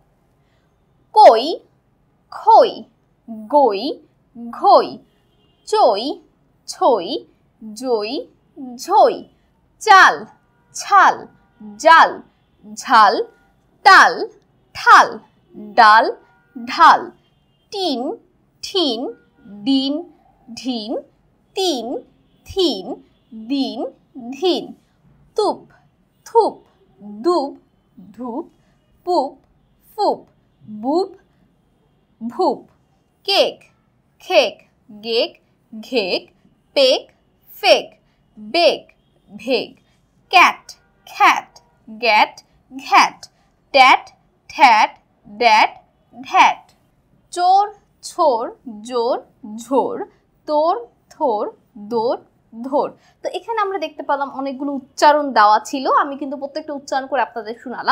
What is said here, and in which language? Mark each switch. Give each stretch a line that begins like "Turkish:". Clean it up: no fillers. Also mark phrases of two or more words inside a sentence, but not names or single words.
Bangla: কই, খই, গই, ঘই, চই, ছই, জই, ঝই, চাল, ছাল, জাল, ঝাল, তাল, ঠাল, ডাল, ঢাল, টিন, ঠিন, ডিন, ঢিন, তিন, থিন, দিন, ধিন, তুপ, থুপ, দুব, ধূপ, পুপ, ফুপ, বুপ, ভুপ, কেক, খেক, গেক, ঘেক, পেক, ফেক, বেক, ভেগ, ক্যাট, খ্যাট, গ্যাট, ঘ্যাট, ট্যাট, ঠ্যাট, ড্যাট, ঢ্যাট, চোর, ছোর, জোর, ঝোর, তোর, থোর, দোর, ধোর। তো এখানে আমরা দেখতে পেলাম অনেকগুলো উচ্চারণ দেওয়া ছিল, আমি কিন্তু প্রত্যেকটা উচ্চারণ করে আপনাদের শোনালাম।